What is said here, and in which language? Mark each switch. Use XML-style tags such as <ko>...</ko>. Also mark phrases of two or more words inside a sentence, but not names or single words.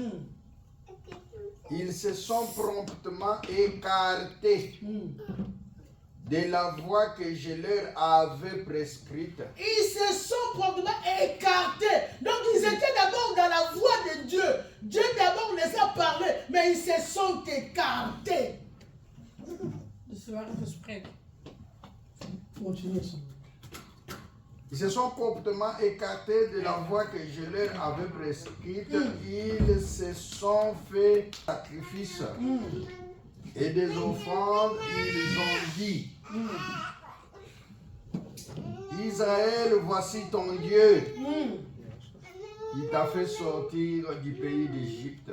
<fr>Ils se sont promptement écartés de la voie que je leur avais prescrite. Ils se sont promptement écartés. Donc ils étaient d'abord dans la voie de Dieu. Dieu d'abord les a parlé, mais ils se sont écartés.</fr> <nl>Dus ze waren verspreid.</nl> <fr>Continuez ça. Ils se sont promptement écartés de la voie que je leur avais prescrite. Ils se sont fait sacrifice et des offrandes. Ils ont dit, Israël, voici ton Dieu qui t'a fait sortir du pays d'Égypte.</fr>